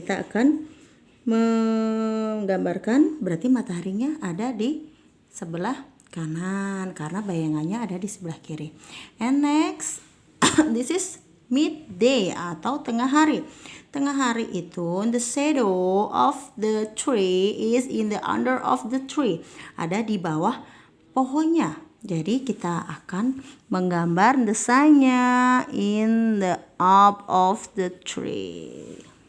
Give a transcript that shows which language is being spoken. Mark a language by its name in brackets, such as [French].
[Indonesian] Kita akan menggambarkan berarti mataharinya ada di sebelah kanan karena bayangannya ada di sebelah kiri. [English] And next, this is midday [Indonesian] atau tengah hari. Tengah hari itu [English] the shadow of the tree is in the under of the tree. [Indonesian] Ada di bawah pohonnya. Jadi kita akan menggambar desainnya [English] in the up of the tree.